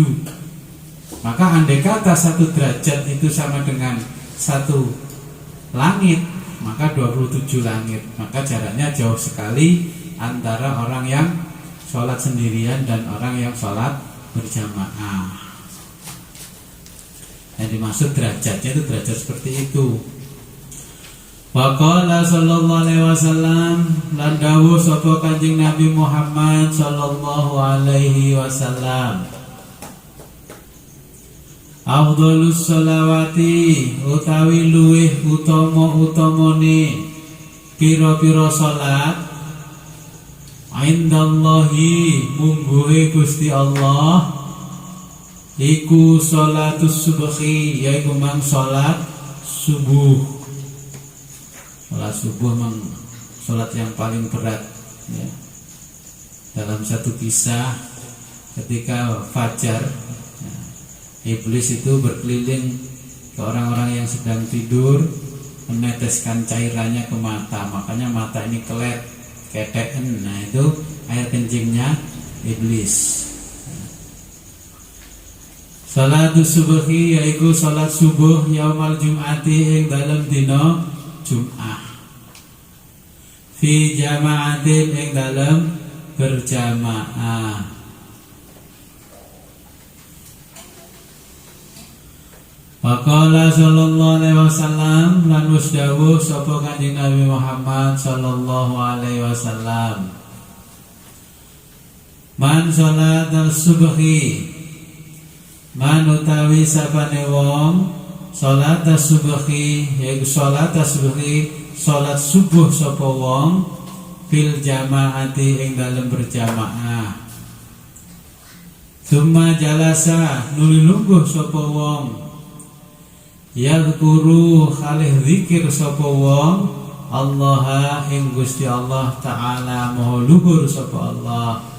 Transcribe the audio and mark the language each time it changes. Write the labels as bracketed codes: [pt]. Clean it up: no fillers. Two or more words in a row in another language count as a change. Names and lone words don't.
[id] Maka andai kata 1 derajat itu sama dengan 1 langit, maka 27 langit. Maka jaraknya jauh sekali antara orang yang sholat sendirian dan orang yang sholat berjamaah. Yang dimaksud derajatnya itu derajat seperti itu. [ar] Wa qala sallallahu alaihi wasallam [jv] lan dawuh sapa Kanjeng Nabi Muhammad [ar] sallallahu alaihi wasallam. Afdhalus sholawati [jv] utawi luweh utama-utamane pira-pira salat indallahi mungguhe Gusti Allah iku [ar] sholatus subhi [jv] yaiku mang salat subuh. [id] Salat subuh mang salat yang paling berat, ya. Dalam satu kisah ketika fajar, ya, iblis itu berkeliling ke orang-orang yang sedang tidur, meneteskan cairannya ke mata, makanya mata ini keteken. Nah, itu air kencingnya iblis. [ar] Salatus subhi [jv] yaiku salat subuh [ar] yaumal jum'ati [jv] ing dalam dina Jum'ah. [ar] Fi jama'atin [jv] ing dalam berjamaah. [ar] Waqala sallallahu alaihi wasallam [jv] lan wasdawuh sapa Kanjeng Nabi Muhammad [ar] sallallahu alaihi wasallam. Man salatal subhi [jv] man utawi sapane wong [ar] salatas subhi [jv] yaiku [ar] salatas subhi [jv] salat subuh sapa wong [ar] fil jamaati [jv] ing dalem berjamaah. [ar] Summa jalasa [jv] nuli lungguh sapa wong [ar] yadhkuru khalih [jv] zikir sapa wong Allah ing Gusti Allah taala maha luhur sapa Allah.